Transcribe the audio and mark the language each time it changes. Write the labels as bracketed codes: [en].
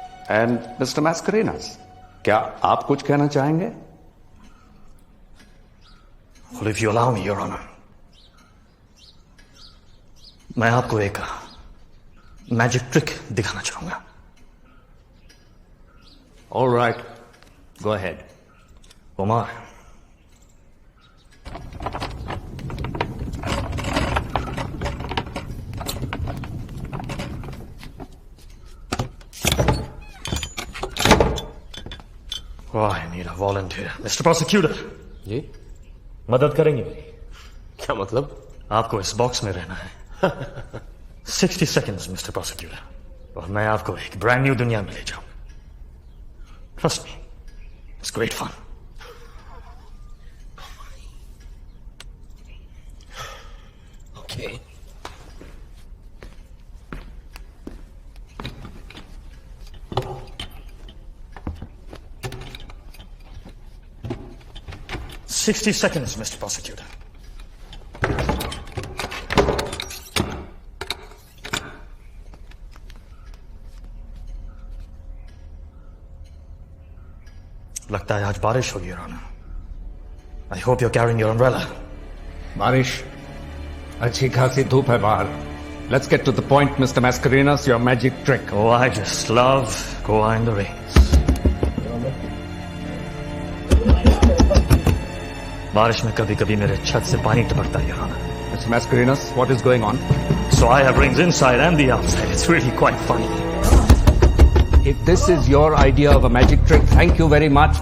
[hi] And mister Mascarenhas, क्या आप कुछ कहना चाहेंगे? [en] Well, if you allow me, Your Honor, [hi] मैं आपको एक मैजिक ट्रिक दिखाना चाहूंगा। [en] All right, go ahead. Omar, oh, I need a volunteer. Mr. Prosecutor, [hi] जी मदद करेंगे मेरी? क्या मतलब? आपको इस बॉक्स में रहना है [en] 60 seconds, [hi] Mr. Prosecutor, और मैं आपको एक ब्रांड न्यू दुनिया में ले जाऊं। [en] Trust me, it's great fun. Okay. $60 seconds, Mr. Prosecutor. [hi] लगता है आज बारिश होगी, [en] Your Honor. I hope you're carrying your umbrella. [hi] बारिश, अच्छी खासी धूप है बाहर। [en] Let's get to the point, Mr. Mascarenas, your magic trick. Oh, I just love Goa in the rains. [hi] बारिश में कभी-कभी मेरे छत से पानी टपकता है, [en] Your Honor. Mr. Mascarenas, what is going on? So I have rings inside and the outside. It's really quite funny. If this is your idea of a magic trick, thank you very much.